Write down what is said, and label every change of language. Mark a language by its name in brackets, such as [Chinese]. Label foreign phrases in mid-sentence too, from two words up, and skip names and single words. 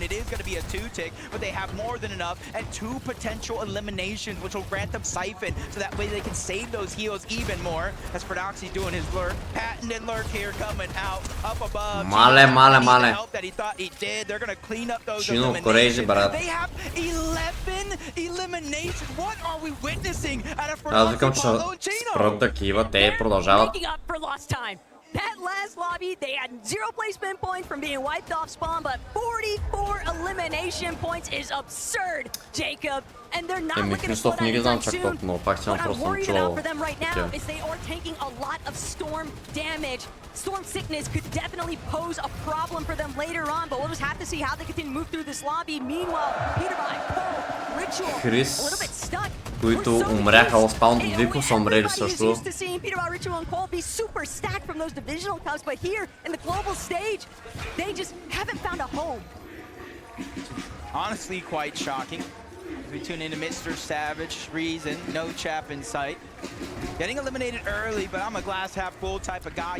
[English] It is gonna be a 2-tick, but they have more than enough and 2 potential eliminations, which will grant them Siphon, so that way they can save those heals even more. As Prodoxy doing his lurk, patented lurk here coming out, up above. Male. Help that he thought he did. They're gonna clean up those eliminations. They have 11 eliminations. What are we witnessing at a Prodoxy [Bulgarian] спрат такива, те продължават. [English] That last lobby, they had 0 placement points from being wiped off spawn, but 44 elimination points is absurd, Jacob. And they're not looking to slow down anytime soon. What I'm worried about for them right now is they are taking a lot of storm damage. Storm sickness could definitely pose a problem for them later on, but we'll just have to see how they continue to move through this lobby. Meanwhile, Peterby, Cole, Ritual, a little bit stuck. [Bulgarian] Които умряха в спаун, Вико са умрели също. [English] Peterby, Ritual, and Cole be super stacked from those divisional cups, but here in the global stage, they just haven't found a home. Honestly, quite shocking. We tune into Mr. Savage, Reason, no chap in sight. Getting eliminated early, but I'm a glass half full type of guy.